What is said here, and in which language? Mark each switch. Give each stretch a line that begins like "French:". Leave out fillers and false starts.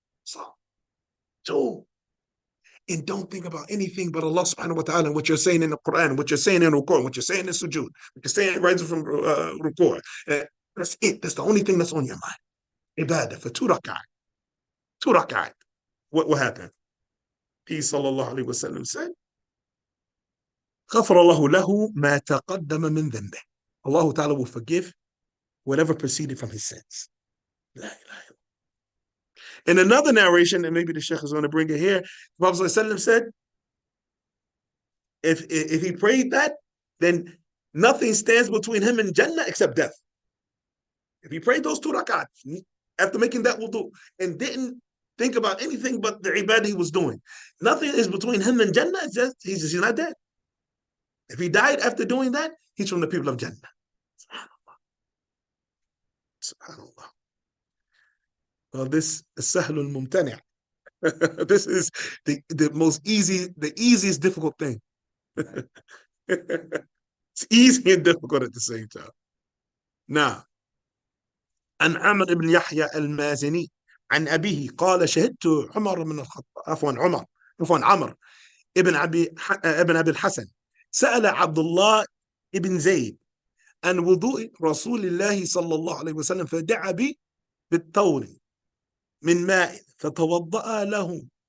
English: So, 2. And don't think about anything but Allah subhanahu wa ta'ala and what you're saying in the Quran, what you're saying in ruku', what you're saying in sujood, what you're saying rising from ruku'. That's it. That's the only thing that's on your mind. Ibadah for 2 rak'ah. 2 rak'ah. What happened? He sallallahu alayhi wa sallam said,
Arabic: غفر الله له ما تقدم من ذنبه.
English: Allah Ta'ala will forgive whatever proceeded from his sins. La ilaha illallah. In another narration, and maybe the Sheikh is going to bring it here, the Prophet ﷺ said, if he prayed that, then nothing stands between him and Jannah except death. If he prayed those 2 rak'at after making that wudu and didn't think about anything but the ibadah he was doing, nothing is between him and Jannah. It's just, he's not dead. If he died after doing that, he's from the people of Jannah. SubhanAllah. SubhanAllah. Well, this is sahlul mumtani'. This is the most easy, the easiest difficult thing. It's easy and difficult at the same time.
Arabic: Now, عن عمر بن يحيى المازني عن أبيه قال شهدت عمر من الخطاب عمر ابن أبي الحسن سأل عبد الله ابن زيد عن وضوء رسول الله صلى الله عليه وسلم فدعا بي بالطور من ماء فتوضأ له